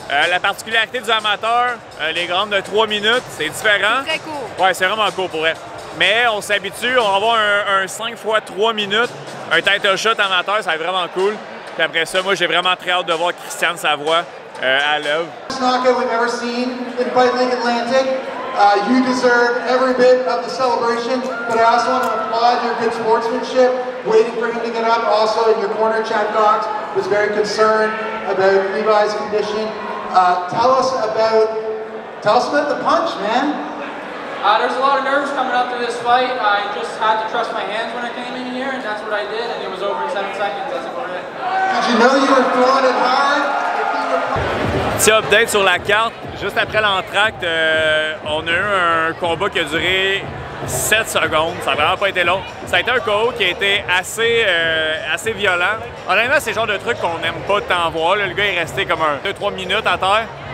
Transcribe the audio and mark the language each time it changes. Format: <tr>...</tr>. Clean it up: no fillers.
<fr>La particularité du amateur, les grandes de 3 minutes, c'est différent. C'est très court. Ouais, c'est vraiment court pour elle. Mais on s'habitue, on va avoir un 5 x 3 minutes, un title shot amateur, ça va être vraiment cool. Puis après ça, moi, j'ai vraiment très hâte de voir Christiane Savoie à l'œuvre.</fr> <en>Knockout we've ever seen in Fight League Atlantic. You deserve every bit of the celebration, but I also want to applaud your good sportsmanship, waiting for him to get up. Also, in your corner, Chad Cox was very concerned about Levi's condition. Tell us about the punch, man. There's a lot of nerves coming up to this fight. I just had to trust my hands when I came in here, and that's what I did, and it was over in 7 seconds. That's about it. Did you know you were throwing it hard?</en> <fr>Petit update sur la carte. Juste après l'entracte, on a eu un combat qui a duré 7 secondes. Ça n'a vraiment pas été long. Ça a été un KO qui a été assez violent. Honnêtement, c'est le genre de truc qu'on n'aime pas tant voir. Là, le gars est resté comme 2-3 minutes à terre.</fr>